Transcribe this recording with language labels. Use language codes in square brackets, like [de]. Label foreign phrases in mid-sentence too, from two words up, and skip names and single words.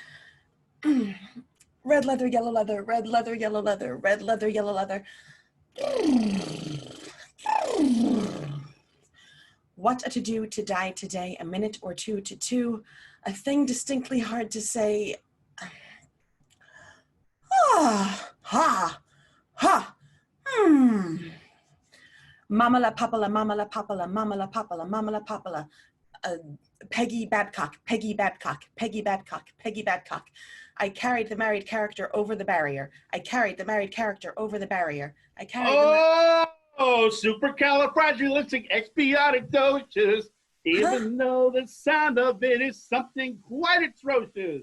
[en] Red leather, yellow leather, red leather, yellow leather, red leather, yellow leather. What a to-do to die today, a minute or two to two, a thing distinctly hard to say. Ah, ha, ha, Mamala papala, mamala papala, mamala papala, mamala papala. Peggy Babcock, Peggy Babcock, Peggy Babcock, Peggy Babcock. I carried the married character over the barrier. I carried the married character over the barrier. I carried Supercalifragilisticexpialidocious, even though the sound of it is something quite atrocious.